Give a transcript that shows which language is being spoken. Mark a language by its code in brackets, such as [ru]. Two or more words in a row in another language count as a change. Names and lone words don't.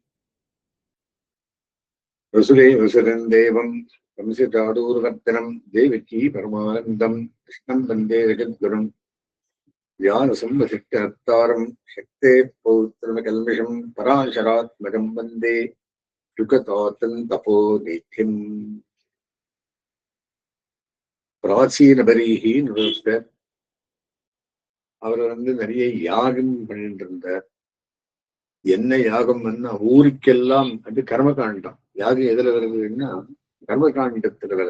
[sa] वसुदेवसुतं देवं कंसचाडूरवर्धनं देवकी परमानन्दं कृष्णं वन्दे जगद्गुरुं। व्यासंवसिष्ठहर्तारं शक्तेः पौत्रमकल्मषं पराशरात्मजं वन्दे युगतातं तपोनिधिम्। [ta] பிராச்சீனபரிஹி ஒருத்தர் அவர் நிறைய யாகம் பண்ணிட்டு இருந்தார். என்ன யாகம் ஊருக்கெல்லாம் அது கர்மகாண்டம். யாகம் எதுல வருதுன்னா கர்மகாண்டத்துல வருது.